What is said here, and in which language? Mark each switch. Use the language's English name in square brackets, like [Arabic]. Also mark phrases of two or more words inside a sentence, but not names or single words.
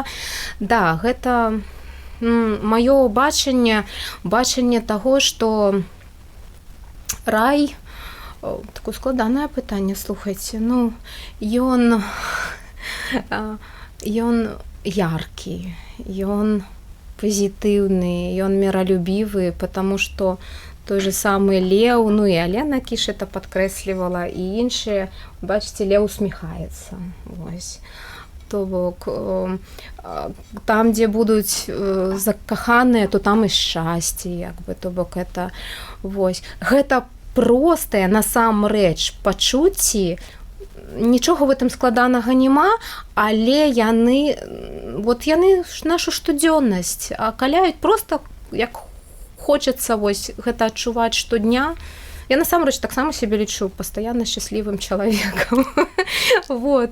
[Belarusian] Да, гэта маё бачанне таго, што рай, такое складанае пытанне, слухайце, ён яркі, ён [Russian] позитивный, и он миролюбивый, потому что той же самый [Belarusian] Леў, и Алена Кіш это подкрэслівала, и іншыя, бачите, Леў усміхаецца. Вось. То бок, [Russian] там, где [Belarusian] будуць закаханыя, то там і шчасце, як бы, то бок это, вось. Гэта простыя, насамрэч, пачуцці, нічога [Russian] в этом [Belarusian] складанага няма, але яны нашу штодзённасць акаляюць просто, як хочацца вось гэта адчуваць штодня, Я насамрэч таксама сябе лічу пастаянна шчаслівым чалавекам. [Russian] Вот.